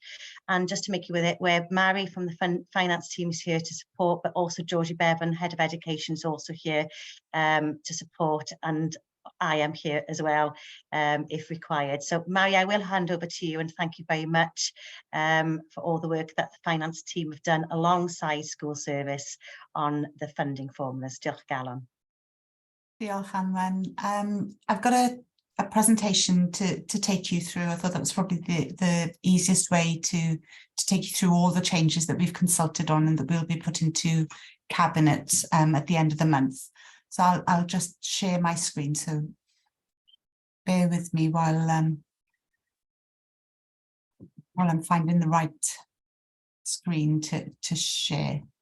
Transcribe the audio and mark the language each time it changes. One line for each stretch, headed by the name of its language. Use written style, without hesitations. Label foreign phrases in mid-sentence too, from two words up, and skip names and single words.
English: And just to make you with it, where Mary from the finance team is here to support, but also Georgie Bevan, Head of Education, is also here to support, and I am here as well if required. So Mary, I will hand over to you, and thank you very much for all the work that the finance team have done alongside school service on the funding formulas.
Welsh: Diolch galon. Diolch, Anwen.
English: I've got a presentation to take you through. I thought that was probably the easiest way to take you through all the changes that we've consulted on and that we'll be putting to Cabinet at the end of the month. So I'll just share my screen, so bear with me while I'm finding the right screen to share.